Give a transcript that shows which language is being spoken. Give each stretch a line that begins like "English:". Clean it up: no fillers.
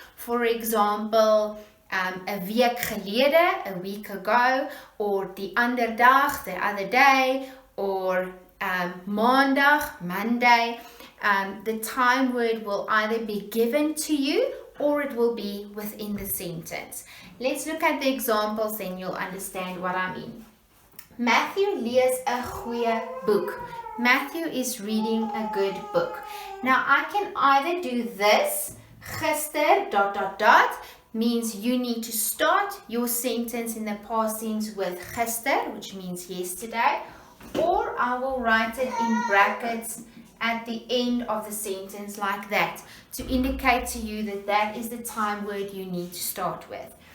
English: For example,
Afrikaans: a week gelede,
English: a week ago, or
Afrikaans: die ander dag,
English: the other day, or
Afrikaans: maandag,
English: Monday. The time word will either be given to you or it will be within the sentence. Let's look at the examples, then you'll understand what I mean.
Afrikaans: Matthew lees 'n goeie boek.
English: Matthew is reading a good book. Now I can either do this, gister ... means you need to start your sentence in the past tense with gister, which means yesterday, or I will write it in brackets at the end of the sentence like that to indicate to you that that is the time word you need to start with.